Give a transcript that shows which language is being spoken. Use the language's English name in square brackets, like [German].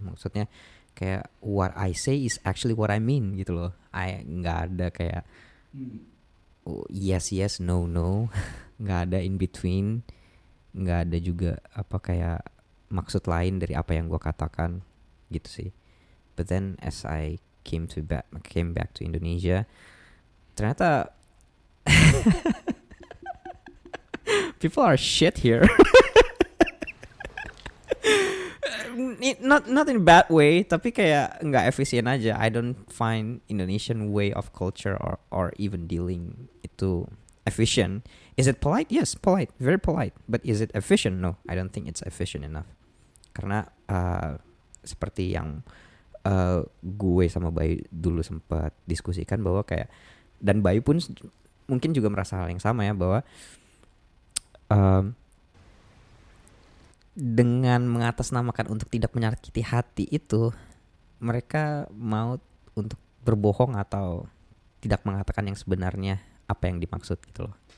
[Indonesian] Maksudnya kayak [English] what I say is actually what I mean [Indonesian] gitu loh. I nggak ada kayak oh, [English] yes yes no no, [Indonesian] nggak ada [English] in between, [Indonesian] nggak ada juga apa kayak maksud lain dari apa yang gue katakan gitu sih. [English] But then as I came back to Indonesia, ternyata people are shit here. Not in a bad way, [Indonesian] tapi kayak nggak efisien aja. [English] I don't find Indonesian way of culture or even dealing itu efficient. Is it polite? Yes, polite, very polite. But is it efficient? No, I don't think it's efficient enough. [Indonesian] Karena seperti yang gue sama Bayu dulu sempat diskusikan bahwa kayak, dan Bayu pun mungkin juga merasa hal yang sama ya, bahwa um, dengan mengatasnamakan untuk tidak menyakiti hati itu, mereka mau untuk berbohong atau tidak mengatakan yang sebenarnya apa yang dimaksud gitu loh.